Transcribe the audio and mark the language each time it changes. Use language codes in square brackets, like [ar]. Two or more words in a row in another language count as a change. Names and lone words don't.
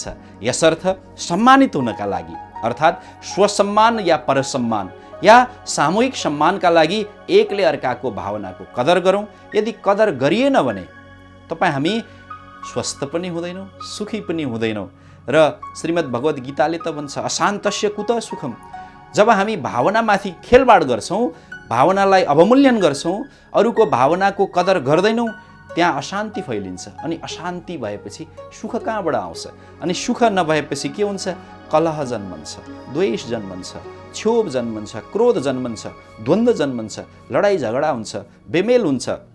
[ne] यसर्थ सम्मानित हुनका लागि अर्थात् स्वसम्मान या परसम्मान या सामूहिक सम्मानका लागि एकले अर्काको भावनाको कदर गरौँ। यदि कदर गरिएन भने हामी स्वस्थ पनि हुँदैनौँ, सुखी पनि हुँदैनौँ। र श्रीमद् भगवद् गीताले त भन्छ [sa] अशान्तस्य कुतः सुखम। [ne] जब हामी भावनामाथि खेलबाड गर्छौँ, भावनालाई अवमूल्यन गर्छौँ, अरूको भावनाको कदर गर्दैनौँ, त्यहाँ अशान्ति फैलिन्छ। अनि अशान्ति भएपछि सुख कहाँबाट आउँछ? अनि सुख नभएपछि के हुन्छ? कलह जन्मन्छ, द्वेष जन्मन्छ, क्षोभ जन्मन्छ, क्रोध जन्मन्छ, द्वन्द्व जन्मन्छ, लडाइँ झगडा हुन्छ, बेमेल हुन्छ।